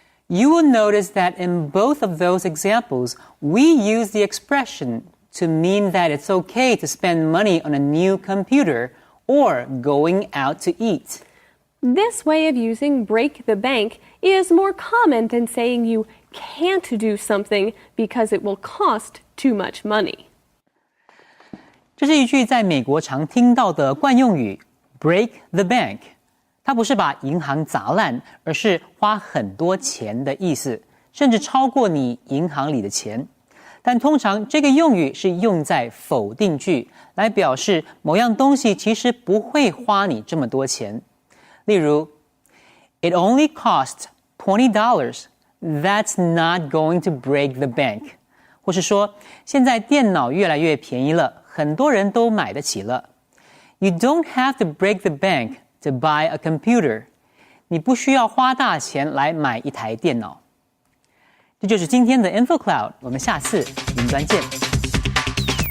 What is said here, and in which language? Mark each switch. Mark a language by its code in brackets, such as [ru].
[en] You will notice that in both of those examples, we use the expression to mean that it's okay to spend money on a new computer or going out to eat. This way of using break the bank is more common than saying you can't do something because it will cost too much money. [zh] 这是一句在美国常听到的惯用语 [en] break the bank。 [zh] 它不是把银行砸烂，而是花很多钱的意思，甚至超过你银行里的钱。但通常这个用语是用在否定句，来表示某样东西其实不会花你这么多钱。 [en] 例如 It only cost $20. That's not going to break the bank. [zh] 或是说现在电脑越来越便宜了，很多人都买得起了。 [en] You don't have to break the bank to buy a computer. [zh] 你不需要花大钱来买一台电脑。这就是今天的 Info Cloud， 我们下次云端见。